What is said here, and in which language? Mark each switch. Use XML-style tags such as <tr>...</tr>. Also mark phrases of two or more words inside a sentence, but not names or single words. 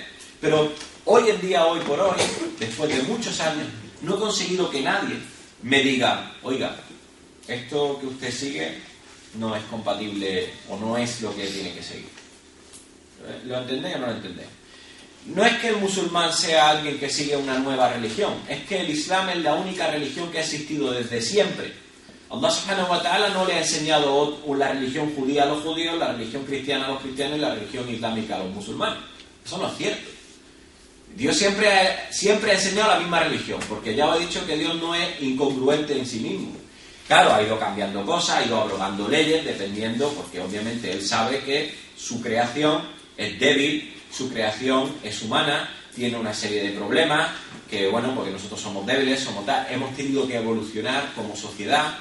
<es>Pero hoy en día, hoy por hoy, después de muchos años, no he conseguido que nadie me diga, oiga, esto que usted sigue no es compatible o no es lo que tiene que seguir. ¿Lo entendéis o no lo entendéis? No es que el musulmán sea alguien que sigue una nueva religión, es que el Islam es la única religión que ha existido desde siempre. Allah</es> <ar>سبحانه وتعالى</ar> <es>no le ha enseñado la religión judía a los judíos, la religión cristiana a los cristianos y la religión islámica a los musulmanes. Eso no es cierto. Dios siempre ha enseñado la misma religión, porque ya os he dicho que Dios no es incongruente en sí mismo. Claro, ha ido cambiando cosas, ha ido abrogando leyes, dependiendo, porque obviamente Él sabe que su creación es débil, su creación es humana, tiene una serie de problemas, que bueno, porque nosotros somos débiles, hemos tenido que evolucionar como sociedad.</es>